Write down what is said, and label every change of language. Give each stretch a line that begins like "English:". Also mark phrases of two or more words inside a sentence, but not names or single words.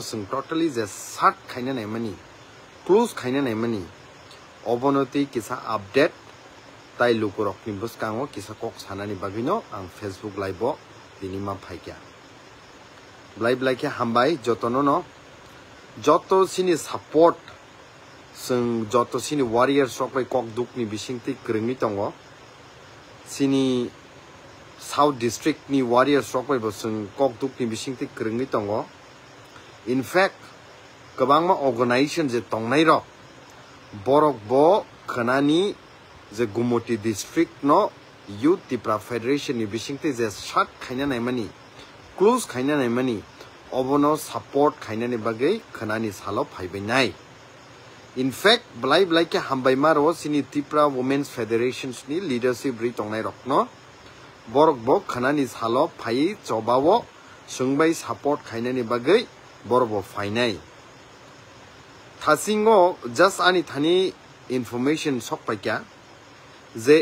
Kok Borok: sing totally je 60 khaina naimani close khaina naimani obonoti kisa update tai lukurok ni buskango kisa kok sanani bagino ang
English: Facebook live
Kok Borok: bo dinima phaikya live like hambai jotono no joto sini support sing joto sini warrior sokbai kok dukni bisingti kringni tongo sini
English: south district
Kok Borok: ni warrior sokbai bo sing kok dukni bisingti kringni tongo
English: in fact
Kok Borok: kabangma organization je tongnai ro borok bo khanani je Gumoti district no youth tipra federation ni bisingti je shat khaina naimani close khaina naimani obono support khaina ni bagai khanani salo phaibai nai
English: in fact
Kok Borok: blai ke hambai maro sini tipra
English: women's federations
Kok Borok: ni leadership ri tongnai rokno borok bo khanani salo phai chobawo sungbai support khaina ni bagai borbo phainai thasingo just ani thani information sokpaikya je